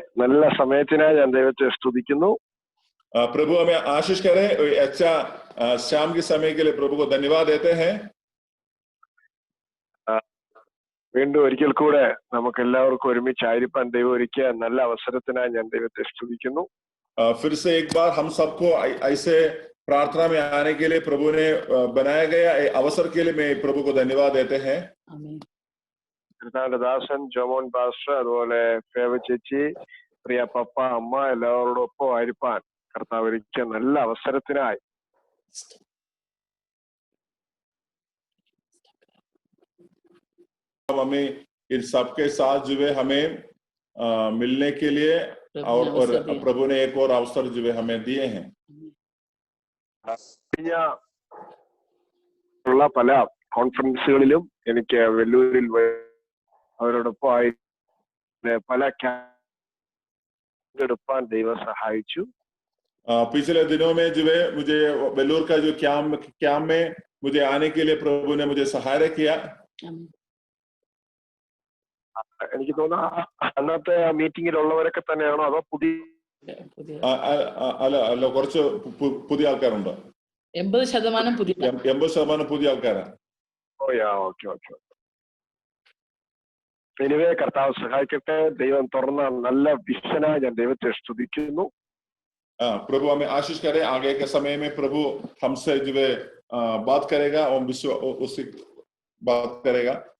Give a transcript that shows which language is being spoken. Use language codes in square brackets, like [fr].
[ml] നല്ല സമയത്തിനായി ഞാൻ ദൈവത്തെ സ്തുതിക്കുന്നു. [hi] प्रभु हमें आशीष करे। अच्छा शाम के समय के लिए प्रभु को धन्यवाद देते हैं। [ml] വീണ്ടും ഒരിക്കൽ കൂടെ നമുക്ക് എല്ലാവർക്കും ഒരുമിച്ചായിരിക്കാൻ ദൈവം ഒരുക്കിയ നല്ല അവസരത്തിനായി ഞാൻ ദൈവത്തെ സ്തുതിക്കുന്നു. [hi] फिर से एक बार हम सबको ऐसे प्रार्थना में आने के लिए प्रभु ने बनाया गया अवसर के लिए मैं प्रभु को धन्यवाद देते हैं। [ml] കർത്താവിന്റെ ദാസൻ ജോമോൻ പാസ്റ്റർ, അതുപോലെ ഫേവ ചേച്ചി, പ്രിയ പപ്പ, അമ്മ എല്ലാവരോടൊപ്പം ആയിരിക്കാൻ കർത്താവ് ഒരുക്കിയ നല്ല അവസരത്തിനായി [hi] हमें इन सबके साथ जो है हमें मिलने के लिए और प्रभु ने एक और अवसर जो है हमें दिए हैं। [ml] ഉള്ള പല കോൺഫറൻസുകളിലും എനിക്ക് വെല്ലൂരിൽ അവരോടൊപ്പമായി പല എടുപ്പാൻ ദൈവം സഹായിച്ചു. [hi] पिछले दिनों में जो है मुझे वेल्लूर का जो कैंप में मुझे आने के लिए प्रभु ने मुझे सहायता किया। [ml] എനിക്ക് തോന്നുന്നു അന്നത്തെ മീറ്റിംഗിലുള്ളവരൊക്കെ തന്നെയാണോ, അതോ അല്ല കുറച്ച് പുതിയ ആൾക്കാരുണ്ട്. 80% പുതിയ ആൾക്കാരാണ്. ഓക്കെ. എനിവേ കർത്താവ് സഹായിക്കട്ടെ. ദൈവം തുറന്ന നല്ല വിഷനായി ഞാൻ ദൈവത്തെ സ്തുതിക്കുന്നു. [hi] प्रभु हमें आशीष करे। आगे के समय में प्रभु हमसे जो है बात करेगा और उससे बात करेगा।